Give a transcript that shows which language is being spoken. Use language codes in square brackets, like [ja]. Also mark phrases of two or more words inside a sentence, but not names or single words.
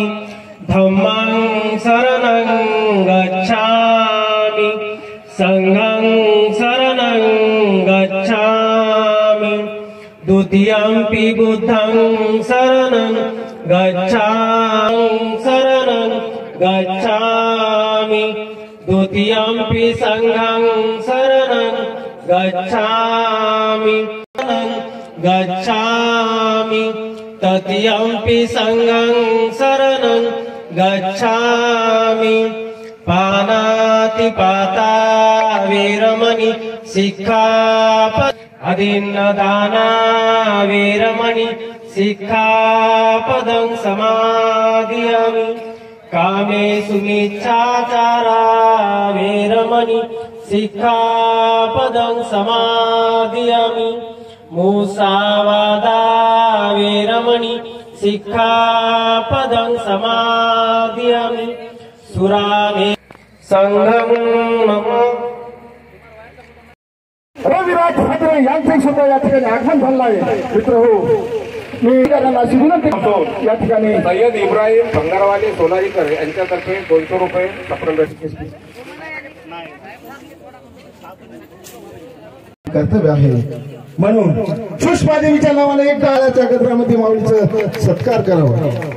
[pi] धम्मं शरणं गच्छामि संघं शरणं गच्छामि द्वितीयंपि बुद्धं शरणं गच्छामि शरणं गच्छामि द्वितीयंपि संघं शरणं गच्छामि गच्छामि तृतीयंपि संघं शरणं गच्छामि पानातिपाता वीरमणि सिक्खापद अदीन्नदाना वीरमणि सिक्खापदं समादियामि कामेषु मिच्छाचारा वीरमणि सिक्खापदं समादियामि मुसावादा वीरमणि सिक्खापदं समादियामि सुरामे संघं मम [mr] रविराज भद्रे यांचे सुद्धा या ठिकाणी आगमन झालं आहे। मित्रहो, मी त्यांना विनंती करतो या ठिकाणी सय्यद इब्राहिम भंगारवाले सोनारीकर यांच्यातर्फे 200 रुपये कर्तव्य आहे, म्हणून सुषमा देवीच्या नावाने एक टाळ्याच्या गजरामध्ये माऊलीचा सत्कार करावा।